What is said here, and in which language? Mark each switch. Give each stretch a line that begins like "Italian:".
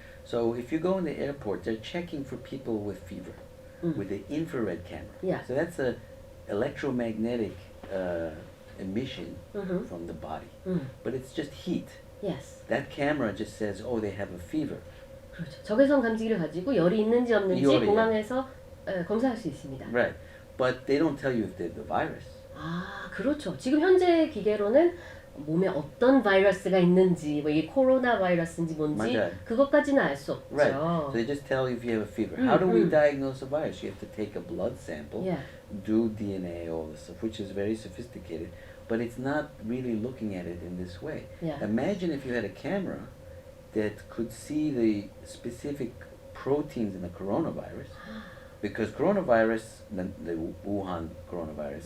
English: So if you go in the airport, they're checking for people with fever. with the infrared camera. Yeah. So that's a electromagnetic emission from the body. But it's just heat. Yes. That camera just says, oh, they have a fever.
Korean: 그렇죠. 적외선 감지기를 가지고 열이 있는지 없는지 열이요. 공항에서 검사할 수 있습니다.
English: Right. But they don't tell you if they're the virus.
Korean: 아, 그렇죠. 지금 현재 기계로는 몸에 어떤 바이러스가 있는지, 뭐 이게 코로나 바이러스인지 뭔지 맞아요. 그것까지는 알 수 없죠.
English: Right. So they just tell you if you have a fever. How do we diagnose a virus? You have to take a blood sample, Yeah. do DNA, all this stuff, which is very sophisticated. But it's not really looking at it in this way. Yeah. Imagine if you had a camera that could see the specific proteins in the coronavirus, because coronavirus, the Wuhan coronavirus,